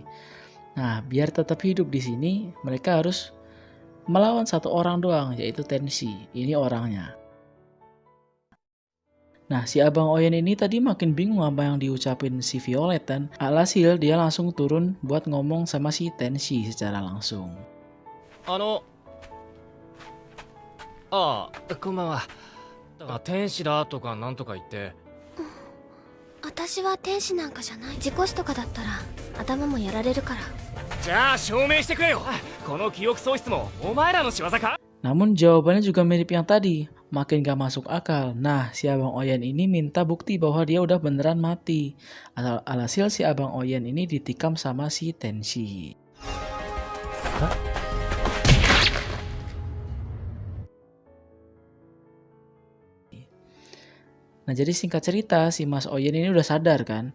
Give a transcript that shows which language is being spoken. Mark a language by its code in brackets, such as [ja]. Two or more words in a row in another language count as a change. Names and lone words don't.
[id] Nah, biar tetap hidup di sini, mereka harus melawan satu orang doang, yaitu Tenshi. Ini orangnya. Nah, si Abang Oyen ini tadi makin bingung apa yang diucapin si Violet dan alhasil dia langsung turun buat ngomong sama si Tenshi secara langsung. [ja] こんばんは。天使だとかなんとか言って。私は天使なんかじゃない。事故死とかだったら頭もやられるから。じゃあ証明してくれよ。この記憶喪失もお前らの仕業か? [id] Namun jawabannya juga mirip yang tadi, makin gak masuk akal. Nah, si Abang Oyen ini minta bukti bahwa dia udah beneran mati. Alhasil si Abang Oyen ini ditikam sama si Tenshi. Nah, jadi singkat cerita, si Mas Oyen ini udah sadar kan.